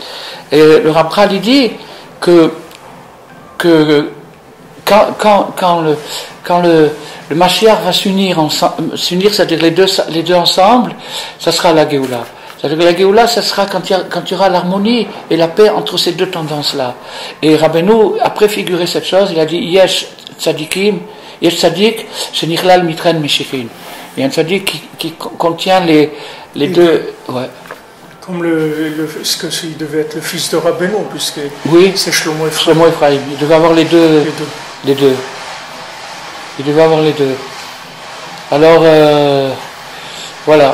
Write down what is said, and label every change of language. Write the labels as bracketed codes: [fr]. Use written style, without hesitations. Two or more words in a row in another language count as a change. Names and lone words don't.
[fr] Et le Ramchal, il dit que quand le Mashiach va s'unir, c'est-à-dire les deux ensemble, ça sera la Géoula. C'est-à-dire que la Géoula, ça sera quand il y aura l'harmonie et la paix entre ces deux tendances-là. Et Rabbeinu a préfiguré cette chose, il a dit [he] יש צדיקים, יש צדיק, שנכלל מתרין משיחין. [fr] Il y a un tzadik qui contient les deux. Ouais. Comme ce que il devait être le fils de Rabbeinu, puisque oui, c'est Shlomo Ephraim. Shlomo Ephraim. Il devait avoir les deux. Il devait avoir les deux. Alors, voilà.